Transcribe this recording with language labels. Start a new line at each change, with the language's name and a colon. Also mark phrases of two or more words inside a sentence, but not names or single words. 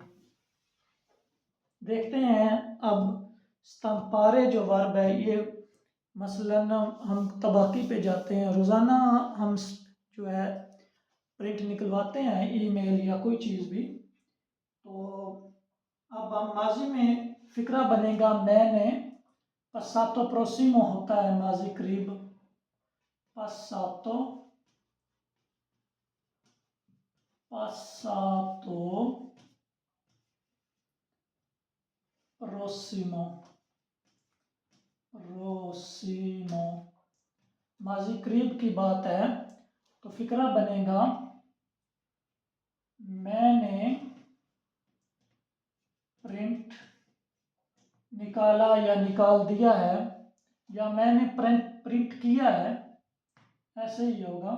Urdu: دیکھتے ہیں اب ستمپارے جو ورب ہے یہ، مثلاً ہم تباکی پہ جاتے ہیں، روزانہ ہم جو ہے پرنٹ نکلواتے ہیں ای میل یا کوئی چیز بھی، تو اب ہم ماضی میں فقرہ بنے گا میں نے,
Italian: passato prossimo
Urdu: ہوتا ہے ماضی قریب, passato prossimo ماضی قریب کی بات ہے، تو فقرہ بنے گا میں نے پرنٹ نکالا یا نکال دیا ہے، یا میں نے پرنٹ کیا ہے، ایسے ہی ہوگا.